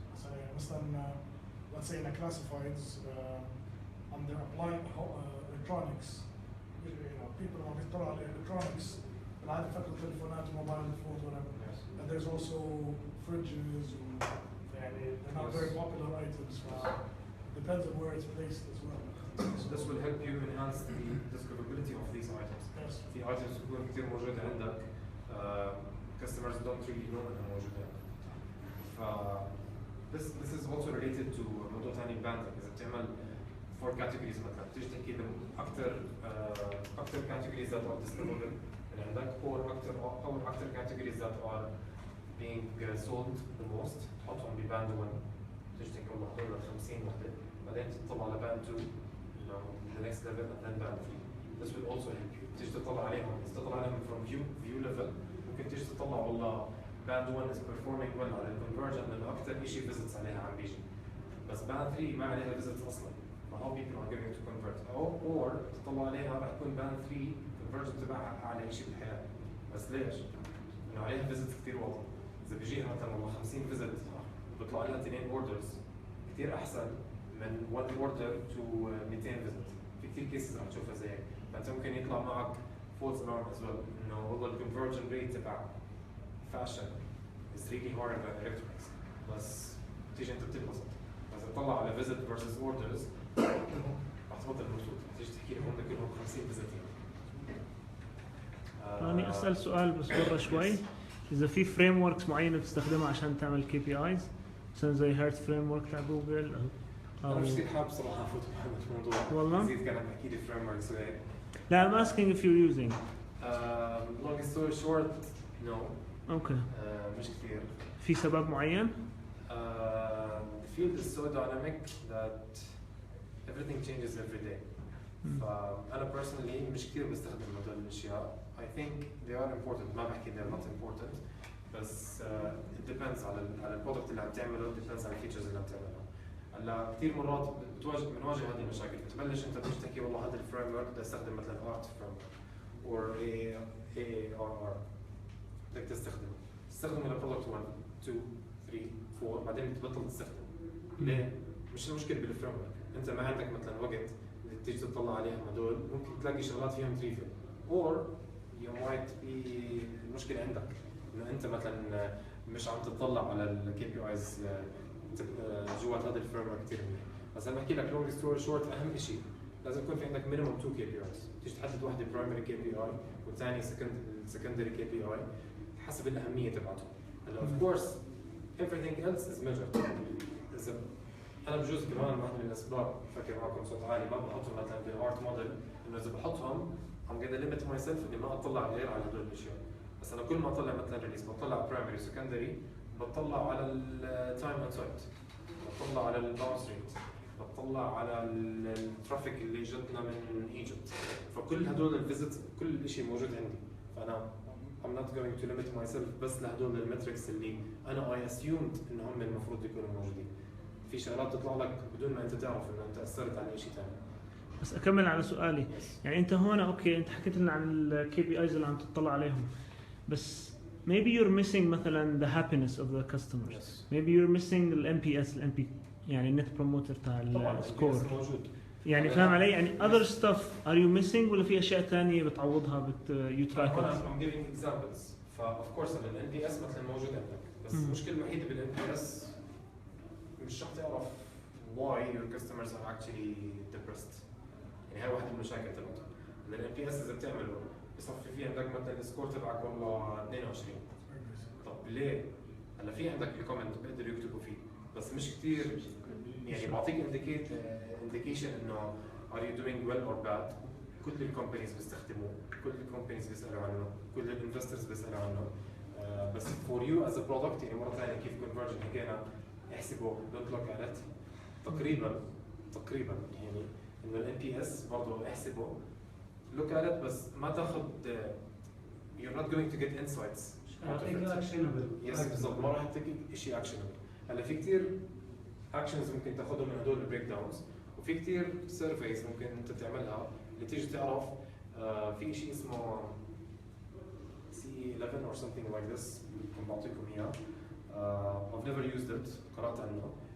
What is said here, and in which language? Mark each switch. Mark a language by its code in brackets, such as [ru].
[en] So [ar] مثلا [en] let's say in a classifieds under applied electronics, people are [ar] بيطلعوا على [en] electronics [ar] بالعادة فكرة تليفونات وموبايل [en] phones whatever. Yes. And there's also fridges [ar] يعني [en] they're not very popular items. Depends on where it's placed as well. So this will help you enhance the discoverability of these items. Yes. [ar] في items تكون كثير موجودة عندك [en] customers don't really know [ar] انها موجودة عندك. [en] this is also related to [ar] موضوع ثاني [en] banding. [ar] إذا بتعمل 4 categories مثلا بتيجي تحكي أكثر [en] categories that are distributable [ar] من عندك [en] or أكثر categories that are being sold the most [ar] تحطهم بباند 1 تيجي تحكي والله هدول 50 وحدة بعدين تطلع على باند 2 [en] the next level and then band 3. This will also help you. [ar] تيجي تطلع عليهم [en] from view level [ar] ممكن تيجي تطلع والله [en] band 1 is performing well [ar] على الconversion لأنه أكثر شيء visits عليها عم بيجي. بس band 3 ما عليها visits أصلاً. فهو [en] people are going to convert. or [ar] تطلع عليها راح تكون band 3 conversion تبعها أعلى شيء بالحياة. بس ليش؟ إنه عليها visits كثير واطي. إذا بيجيها مثلاً والله 50 visit بيطلع لها 2 orders كثير أحسن من 1 order to 200 visit. في كثير cases رح تشوفها زي هيك. فأنت ممكن يطلع معك [en] false alarm as well. [ar] إنه والله [en] conversion rate تبع fashion is really hard in electronics. [ar] بس تيجي أنت بتنبسط. بس تطلع على visit versus orders رح تبطل مبسوط. تيجي تحكي لهم بدك كلهم 50 visit راني أسأل سؤال بس برا شوي. إذا في فريم وركس معينة بتستخدمها عشان تعمل كي بي ايز مثلا زي هيرت فريم ورك تاع جوجل أنا مش كثير حابب صراحة أفوت بهذا الموضوع. والله؟ زيد كان عم بحكي لي فريم وركس وهيك. لا [en] I'm asking if you're using. Long story short, no. Okay. [ar] مش كثير. في سبب معين؟ [en] The field is so dynamic that everything changes every day. [ar] فأنا personally مش كثير بستخدم هدول الأشياء. [en] I think they are important. [ar] ما بحكي [en] they're not important. [ar] بس [en] it depends [ar] على البرودكت اللي عم تعمله. [en] It depends [ar] على الفيتشرز اللي عم تعملها. هلا كثير مرات بنواجه هذه المشاكل. بتبلش أنت تيجي تحكي والله هذا الفريم ورك بدي أستخدم مثلا art فريم or ARR. بدك تستخدمه لبرودكت 1 2 3 4 بعدين بتبطل تستخدمه. ليه؟ مش المشكلة بالفريم ورك. أنت ما عندك مثلا وقت تيجي تطلع عليهم هدول ممكن تلاقي شغلات فيهم تريفل or you might be المشكلة عندك إنه أنت مثلا مش عم تطلع على الكي بي ايز جوات هذا الفريم ورك كثير منيح. بس أنا بحكي لك لونج ستوري شورت أهم شيء لازم يكون في عندك مينيموم 2 كي بي ايز. تيجي تحدد واحدة برايمري كي بي اي والثانية سكندري كي بي اي حسب الأهمية تبعتهم. هلا [en] of course everything else is measured. [ar] إذا أنا بجوز كمان واحد من الأسباب فكر معكم صوت عالي ما بحطهم مثلا بالارت موديل إنه إذا بحطهم [en] I'm gonna limit myself [ar] إني ما أطلع غير على هدول الأشياء. بس أنا كل ما أطلع مثلا ريليس بطلع برايمري سكندري بطلع على التايم اند سايت بطلع على الباونس ريت بطلع على الترافيك اللي جتنا من ايجيبت. فكل هدول الفيزيت كل شيء موجود عندي. فأنا [en] I'm not going to limit myself [ar] بس لهدول المتركس اللي أنا [en] I assumed [ar] إنهم المفروض يكونوا موجودين. في شغلات تطلع لك بدون ما أنت تعرف إنه أنت أثرت على شيء ثاني. بس أكمل على سؤالي. يعني أنت هون أوكي أنت حكيت لنا عن الكي بي ايز اللي عم تطلع عليهم. بس [en] maybe you're missing [ar] مثلا [en] the happiness of the customers. Yes. Maybe you're missing ال NPS ال NP [ar] يعني [en] net promoter [ar] تاع السكور. يعني فاهم علي؟ يعني [en] other stuff are you missing [ar] ولا في أشياء ثانية بتعوضها [en] you track it؟ I'm giving examples. of course [ar] ال NPS مثلا موجود عندك. بس المشكلة الوحيدة بال NPS مش رح تعرف [en] why your customers are actually depressed. [ar] يعني هاي واحدة من المشاكل تبعته. ال NPS إذا بتعمله بصفي في عندك مثلا السكور تبعك والله 22. طب ليه؟ هلا في عندك الكومنت بيقدروا يكتبوا فيه بس مش كثير يعني بعطيك indication إنه [en] are you doing well or bad. [ar] كل الكومبانيز بيستخدموه، كل الكومبانيز بيسألوا عنه، كل الانفسترز بيسألوا عنه. بس [en] for you as a product [ar] يعني مرة ثانية كيف [en] conversion [ar] حكينا احسبه [en] don't look at it. [ar] تقريبا يعني إنه ال NPS برضه احسبه [en] look at it [ar] بس ما تاخذ [en] you're not going to get insights. [ar] يس بالضبط ما راح تعطيك شيء actionable. هلا في كثير actions ممكن تاخذهم من هدول البريك داونز وفي كثير surveys ممكن انت تعملها اللي تيجي تعرف في شيء اسمه C11 [en] or something like this [ar] ممكن بعطيكم اياه. [en] I've never used it [ar] قرأت عنه.